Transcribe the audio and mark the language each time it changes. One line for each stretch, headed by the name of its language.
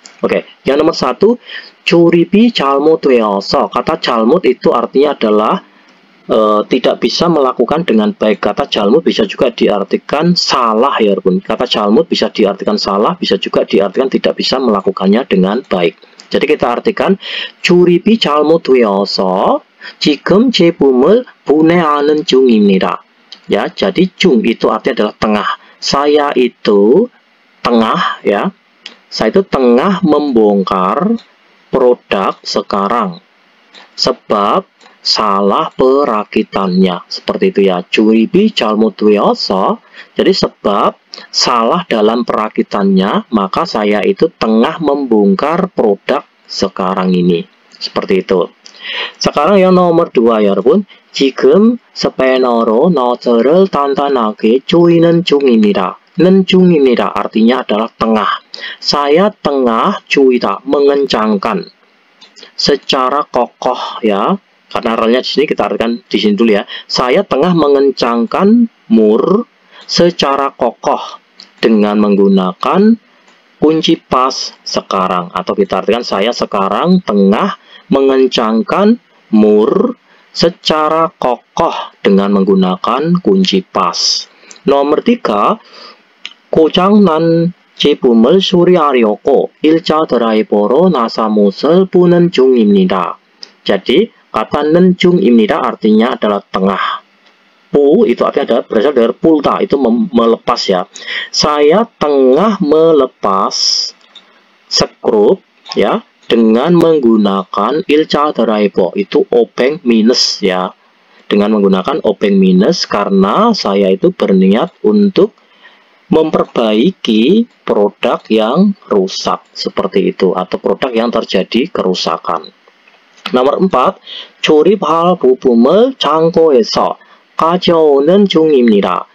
Indonesian: Oke, yang nomor 1
Korean: 조립이 잘못되어서.
Indonesian: Kata 잘못 itu artinya adalah tidak bisa melakukan dengan baik. Kata 잘못 bisa juga diartikan salah ya 여러분. Kata 잘못 bisa diartikan salah, bisa juga diartikan tidak bisa melakukannya dengan baik. Jadi kita artikan
Korean: 조립이 잘못되어서 지금 제품을 분해하는 중입니다.
Indonesian: Ya, jadi 중 itu artinya adalah tengah. Saya itu tengah ya. Saya itu tengah membongkar produk sekarang. Sebab salah perakitannya. Seperti itu ya.
Korean: 조립이 잘못되어서.
Indonesian: Jadi sebab salah dalam perakitannya, maka saya itu tengah membongkar produk sekarang ini. Seperti itu. Sekarang yang nomor 2 ya 여러분.
Korean: 지금 스패너로 너트를 단단하게 조이는 중입니다.
Indonesian: 는 중입니다. Artinya adalah tengah. Saya tengah 조이다. mengencangkan. Secara kokoh ya. Karena relnya di sini kita artikan di sini dulu ya. Saya tengah mengencangkan mur secara kokoh dengan menggunakan kunci pas sekarang. Atau kita artikan saya sekarang tengah mengencangkan mur secara kokoh dengan menggunakan kunci pas.
Korean: Nomor 3, 고장난 제품을 수리하려고 1차 드라이버로 나사못을 부는 중입니다.
Indonesian: Jadi kata 는 중입니다 artinya adalah tengah. pu itu artinya adalah berasal dari pulta, itu melepas ya. Saya tengah melepas skrup ya dengan menggunakan ilca driver, itu obeng minus ya. Dengan menggunakan obeng minus karena saya itu berniat untuk memperbaiki produk yang rusak seperti itu atau produk yang terjadi kerusakan.
Korean: Nomor 4, 조립할 부품을 창고에서 가져오는 중입니다.